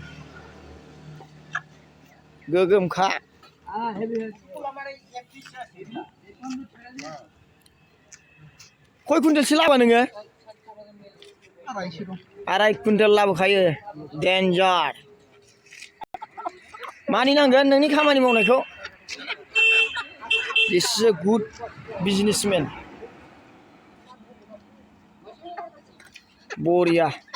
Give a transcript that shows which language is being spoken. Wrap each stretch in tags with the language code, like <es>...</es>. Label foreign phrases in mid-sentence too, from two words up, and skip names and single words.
<brx>गोगोमखा खय कुइन्टेलसो लाबो नोङो 2.5 कुइन्टेल लाबोखायो डेन्जार मानिनांगोन नोंनि खामानि मावनायखौ</brx> <en>this is a good businessman</en> <brx>बरिया</brx>